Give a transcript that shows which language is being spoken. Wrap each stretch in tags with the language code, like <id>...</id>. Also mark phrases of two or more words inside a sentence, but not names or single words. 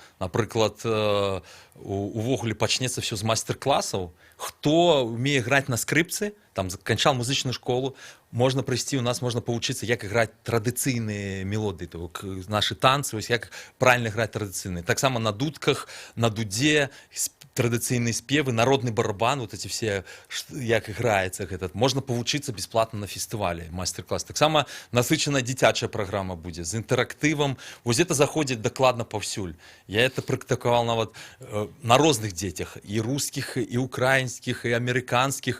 <be>Напрыклад, увогуле пачнецца все з майстар-класаў. Хто умее граць на скрыпцы, там канчаў музычную школу, можна прыйсці, у нас можна павучыцца, як іграць традыцыйныя мелодыі, нашы танцы, як правильно граць традыцыйныя. Таксама на дудках, на дудзе, традыцыйныя спевы, народны барабан,</be> <ru>вот эти все,</ru> <be>як іграецца гэта. Можна павучыцца бесплатна на фестывалі, майстар-клас. Таксама насычаная дзіцячая праграма будзе з інтэрактывам. Вось это заходзіць дакладна паўсюль. Я это практыкаваў нават на розных дзецях, і рускіх, і украінскіх, і амерыканскіх.</be>